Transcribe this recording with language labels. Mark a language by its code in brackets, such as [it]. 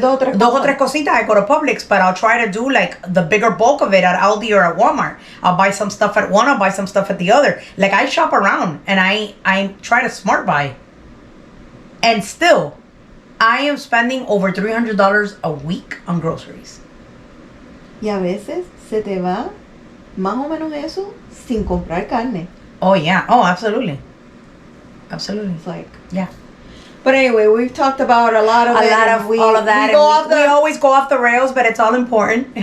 [es] Dos o tres cositas, [en] I go to Publix, but I'll try to do like the bigger bulk of it at Aldi or at Walmart. I'll buy some stuff at one, I'll buy some stuff at the other. Like, I shop around and I try to smart buy. And still, I am spending over $300 a week on groceries. [es] Y a veces se te va más o menos eso sin comprar carne. [en] Oh, yeah. Oh, absolutely. Absolutely. It's like, yeah. But anyway, we've talked about all of that. We always go off the rails, but it's all important.